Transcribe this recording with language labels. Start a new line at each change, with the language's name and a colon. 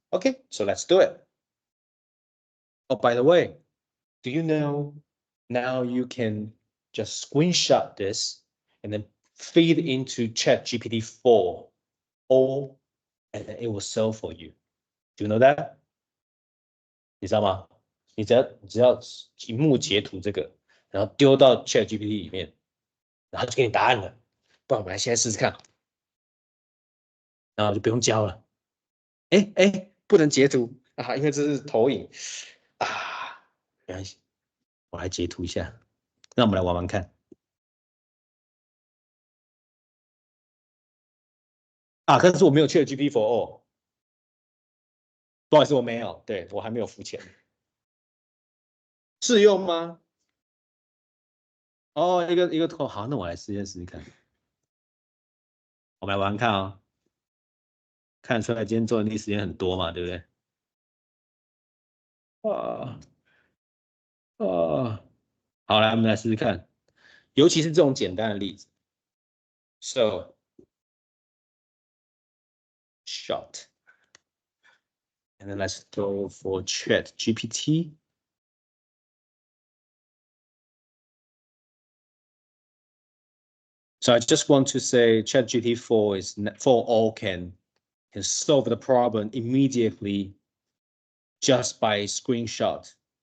English: Okay, so let's do it. Oh, by the way, do you know now you can just screenshot this and then feed into ChatGPT 4 or and then it will solve for you. Do you know that?
Chinese: 你知道吗？你只要荧幕截图这个，然后丢到 ChatGPT 里面，然后就给你答案了。不然我们来现在试试看，然后就不用教了。哎，不能截图啊，因为这是投影啊，没关系，我来截图一下，让我们来玩玩看啊。可是我没有ChatGPT for all，不好意思，我没有，对我还没有付钱，试用吗？哦，一个头，好，那我来试试看，我们来玩玩看啊、哦。看得出来今天做的历时间很多嘛，对不对？啊好，来我们来试试看，尤其是这种简单的例子。
English: So short, and then let's go for Chat GPT. So I just want to say ChatGPT 4 is for all can solve the problem immediately just by screenshot.